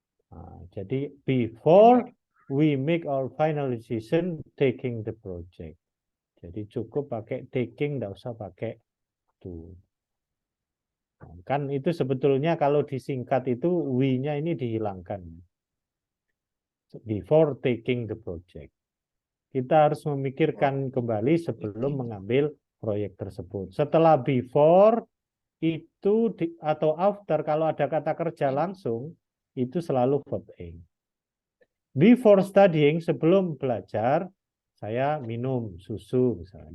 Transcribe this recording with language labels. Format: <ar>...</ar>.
<id>Nah, jadi</id> <en>before we make our final decision taking the project.</en> <id>Jadi cukup pakai taking, nggak usah pakai to. Nah, kan itu sebetulnya kalau disingkat itu we-nya ini dihilangkan.</id> <en>Before taking the project.</en> <id>Kita harus memikirkan kembali sebelum mengambil proyek tersebut. Setelah before itu atau after kalau ada kata kerja langsung itu selalu verb ing.</id> <en>Before studying,</en> <id>sebelum belajar saya minum susu misalnya.</id>